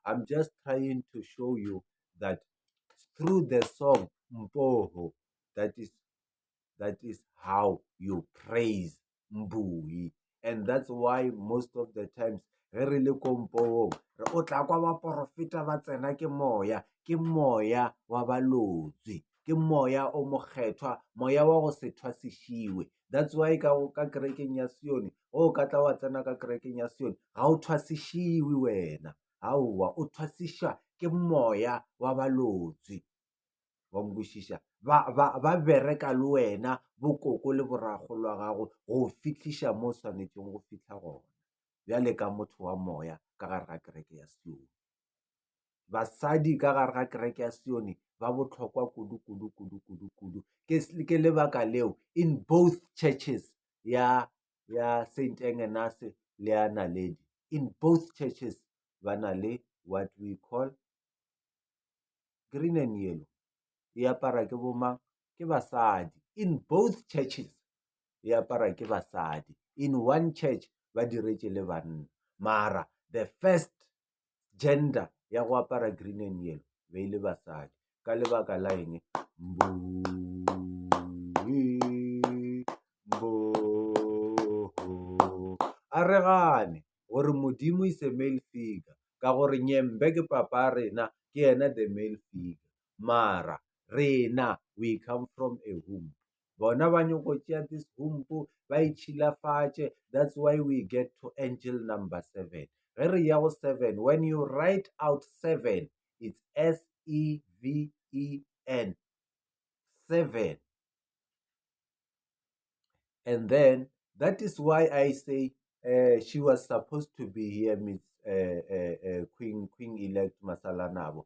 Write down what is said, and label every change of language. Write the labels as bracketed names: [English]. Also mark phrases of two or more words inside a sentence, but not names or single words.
[English] just trying to show you that through the song Mpoho, that is that is how you praise Mbui. And that's why most of the times [Northern Sotho] ge re le kompong re o tla kwa baporofeta ba tsena ke moya wa balotswi, ke moya o mokgethwa, moya wa go se thwasišiwe. [English] That's why [Northern Sotho] ka kerekeng ya Sione o ka tla wa tsena ka kerekeng ya Sione ga o thwasišiwe wena, aowa o thwasišwa ke moya wa balotswi. Wa nkwešiša ba bereka le wena bokoko le boragolo wa gago go fitlhiša mo o swanetšeng go fitlha gona, bjale ka motho wa moya ka gare ga kereke ya Sione. Basadi ka gare ga kereke ya Sione ba bohlokwa kudu. Ke lebaka leo [English] in both churches [Northern Sotho] ya Saint Agnes le ya Naledi, [English] in both churches [Northern Sotho] ba na le [English] what we call green and yellow, [Northern Sotho] e apara ke bomang, ke basadi. [English] In both churches [Northern Sotho] e apara ke basadi. [English] In one church [Northern Sotho] ba diretse le banna, mara [English] the first gender [Northern Sotho] ya go apara [English] green and yellow [Northern Sotho] be ile basadi ka lebaka la eng? A re gane gore modimo [English] is a male figure, [Northern Sotho] ka gore nyembe ke papa rena ke ena [English] the male figure, [Northern Sotho] mara rena [English] we come from a womb. [Northern Sotho] Bona ba nyoko tšea [English] this womb [Northern Sotho] ba itšhilafatše. [English] That's why we get to angel number 7. [Northern Sotho] Ge re ya go 7, [English] when you write out 7, it's SEVEN, 7. And then that is why I say she was supposed to be here, Miss Queen elect Masalanabo.